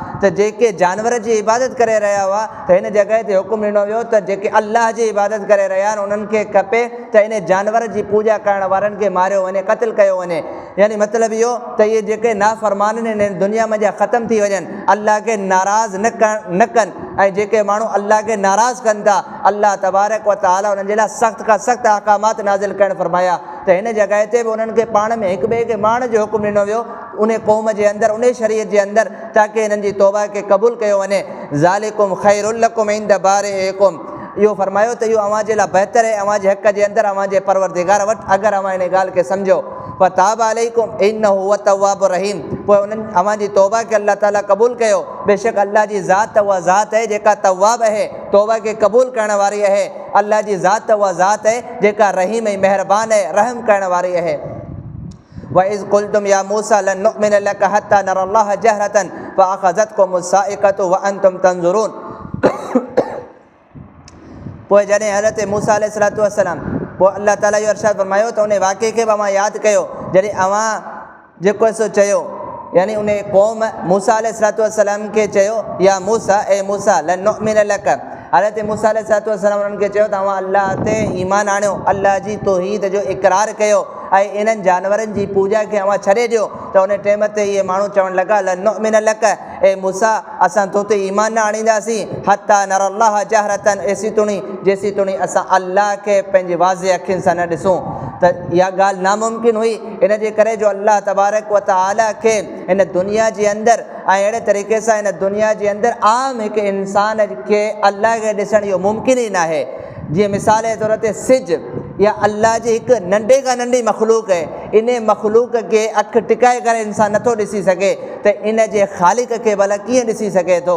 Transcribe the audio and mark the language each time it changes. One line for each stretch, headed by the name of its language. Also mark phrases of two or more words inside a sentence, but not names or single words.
Sindhi: त जेके जानवर जी इबादत करे रहिया हुआ, त हिन जॻह ते हुकुम ॾिनो वियो त जेके अल्लाह जी इबादत करे रहिया आहिनि उन्हनि खे खपे त इन जानवर जी पूॼा करण वारनि खे मारियो वञे, क़त्ल कयो वञे। यानी मतिलबु इहो त इहे जेके नाफ़रमान आहिनि इन दुनिया में जा ख़तमु थी वञनि, अल्लाह खे नाराज़ न कनि। ऐं जेके माण्हू अल्लाह खे नाराज़ कनि था, अल्लाह तबारक व तआला उन्हनि जे लाइ सख़्त खां सख़्तु अहकामात नाज़िल करणु फरमाया। त हिन जॻह ते बि उन्हनि खे पाण में हिक ॿिए खे मारण जो हुकुम ॾिनो वियो उन क़ौम जे अंदरि, उन शरीयत जे अंदरि, ताकी हिननि जी तौबा खे क़बूल कयो वञे।
Arabic: ذلكم خير لكم عند بارئكم,
Sindhi: इहो फरमायो त इहो अव्हां जे लाइ बहितर आहे अव्हां जे हक़ जे अंदरि अव्हां जे परवरदिगार वटि, अगरि अव्हां इन ॻाल्हि खे सम्झो।
Arabic: فتاب عليكم إنه هو التواب الرحيم,
Sindhi: पोइ उन्हनि अव्हां जी तौबा खे अल्लाह ताला क़बूल कयो। बेशक अल्लाह जी ज़ात त उहा ज़ात आहे जेका तव्वाब आहे, तौबा खे क़बूल करण वारी आहे। अल्लाह जी ज़ात त उहा ज़ात आहे जेका रहीम ऐं महिरबान आहे, रहम करण वारी आहे।
Arabic: وإذ قلتم يا موسى لن نؤمن لك حتى نرى الله جهرة فأخذتكم الصاعقة وأنتم تنظرون.
Sindhi: पोइ जॾहिं हज़रत मूसा
Arabic: عليه الصلاة والسلام,
Sindhi: पोइ अल्लाह ताला इहो इरशाद फरमायो त उन वाक़े खे बि अव्हां यादि कयो जॾहिं अव्हां जेको आहे सो चयो, यानी उन क़ौम मूसा
Arabic: عليه الصلاة والسلام
Sindhi: खे चयो या मूसा ए मूसा
Arabic: لن نؤمن لك,
Sindhi: हज़रत मूसा अलैहिस्सलाम उन्हनि खे चयो तव्हां अल्लाह ते ईमान आणियो, अल्लाह जी तौहीद जो इक़रार कयो ऐं इन्हनि जानवरनि जी पूॼा खे अव्हां छॾे ॾियो। त उन टाइम ते इहे माण्हू चवणु लॻा
Arabic: لن نؤمن لك,
Sindhi: ए मूसा असां तो ते ईमान न आणींदासीं
Arabic: حتى نرى الله جهرة,
Sindhi: एसी तुणी जेसी तुणी असां अल्लाह खे पंहिंजी वाज़े अखियुनि सां न ॾिसूं। त इहा ॻाल्हि नामुमकिन हुई। इन जे करे जो अल्लाह तबारक व तआला खे हिन दुनिया जे अंदरि ऐं अहिड़े तरीक़े सां हिन दुनिया जे अंदरि आम हिकु इंसान खे अल्लाह खे ॾिसणु इहो मुमकिन ई न आहे। जीअं मिसाल जे तौर ते सिज या अल्लाह जी हिकु नंढे खां नंढी मख़लूक आहे, इन मख़लूक खे अखि टिकाए करे इंसानु नथो ॾिसी सघे त इन जे ख़ालिक खे भला कीअं ॾिसी सघे थो।